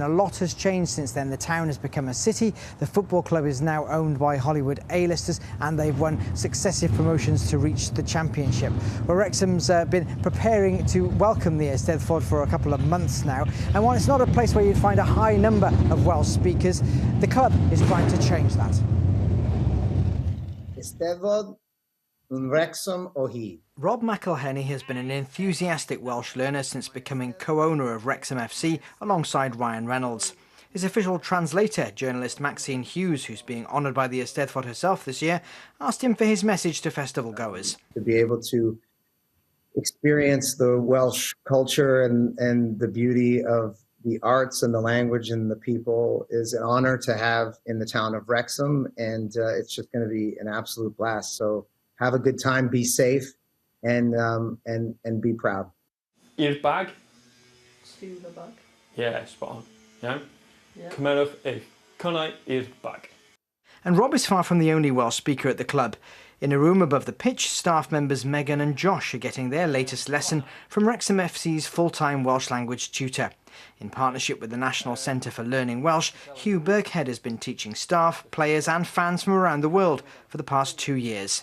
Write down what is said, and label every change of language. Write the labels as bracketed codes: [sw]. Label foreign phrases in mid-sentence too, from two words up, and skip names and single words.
[en] A lot has changed since then. The town has become a city. The football club is now owned by Hollywood A-listers, and they've won successive promotions to reach the Championship. Well, Wrexham's been preparing to welcome the Eisteddfod for a couple of months now. And while it's not a place where you'd find a high number of Welsh speakers, the club is trying to change that. [cy] Eisteddfod yn Wrexham o hyd. [en] Rob McElhenney has been an enthusiastic Welsh learner since becoming co-owner of Wrexham FC alongside Ryan Reynolds. His official translator, journalist Maxine Hughes, who's being honoured by the Eisteddfod herself this year, asked him for his message to festival goers. To be able to experience the Welsh culture and the beauty of the arts and the language and the people is an honor to have in the town of Wrexham, and it's just going to be an absolute blast. So have a good time, be safe, and be proud. [cy] I'r bag. [en] To the bag. Yeah, spot on. Yeah. [cy] Cymerwch eich connau i'r bag. [en] And Rob is far from the only Welsh speaker at the club. In a room above the pitch, staff members Megan and Josh are getting their latest lesson from Wrexham FC's full-time Welsh language tutor. In partnership with the National Centre for Learning Welsh, Hugh Birkhead has been teaching staff, players and fans from around the world for the past 2 years.